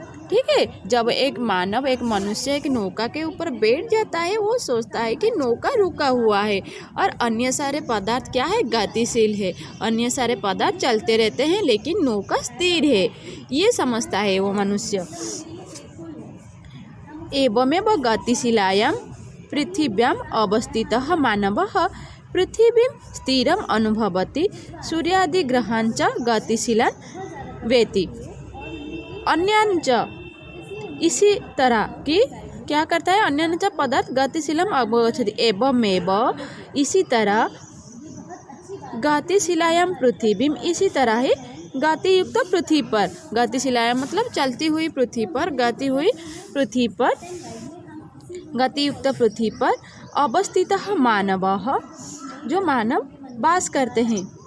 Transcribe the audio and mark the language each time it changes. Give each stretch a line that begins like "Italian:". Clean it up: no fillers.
Hindi: ठीक है, जब एक मानव, एक मनुष्य एक नौका के ऊपर बैठ जाता है, वो सोचता है कि नौका रुका हुआ है, और अन्य सारे पदार्थ क्या है? गतिशील है। अन्य सारे पदार्थ चलते रहते हैं लेकिन नौका स्थिर है, ये समझता है वो मनुष्य।
Sanskrit: एवमेव गतिशीलायां पृथिव्याम् अवस्थितः मानवः पृथिवीं स्थिरम् अनुभवति सूर्यादिग्रहान् च गतिशीलान् वेति अन्यान् च।
Hindi: इसी तरह की क्या करता है?
Sanskrit: अन्यान् च पदार्थ गतिशीलम् अवगच्छति।
Hindi: एवमेव, इसी तरह, गतिशीलायां पृथिवीं, इसी तरह ही गतियुक्त पृथ्वी पर, गतिशीलायां मतलब चलती हुई पृथ्वी पर, गति हुई पृथ्वी पर, गतियुक्त पृथ्वी पर अवस्थितः मानवः, जो मानव वास करते हैं।